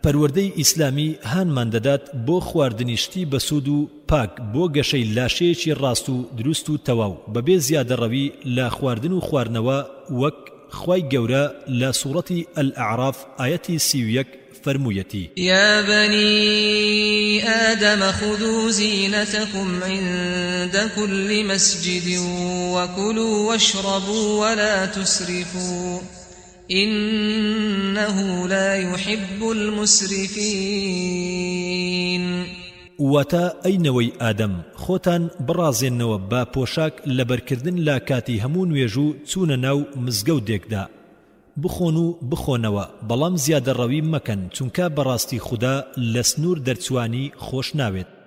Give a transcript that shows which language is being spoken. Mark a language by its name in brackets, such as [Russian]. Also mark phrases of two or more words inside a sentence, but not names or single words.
[Central Kurdish] پەروەردەی ئیسلامی هانمان دەدات بۆ خواردنی شتی بەسوود و پاک بۆ گەشەی لاشەیەکی ڕاست و دروست و تەواو بەبێ زیادەڕەوی لە خواردن و خواردنەوە وەک خوای گەورە لە سوورەتی الأعراف ئاەتی 31 فرموویەتی [Arabic] يا بني آدم خذوا زينتكم عند كل مسجد وكلوا واشربوا ولا تسرفوا إنه لا يحب المسرفين [Central Kurdish] واتا ئەینەوەی ئادەم خۆتان بڕازێنەوە با پۆشاک لەبەرکردن لا کاتی هەموو نوێژوو چوونە ناو مزگەوتێکدا بخۆن و بخۆنەوە بەڵام زیادەڕەوی مەکەن چونکە بەڕاستی خوددا لە سنوور دەرچوانی خۆش ناوێت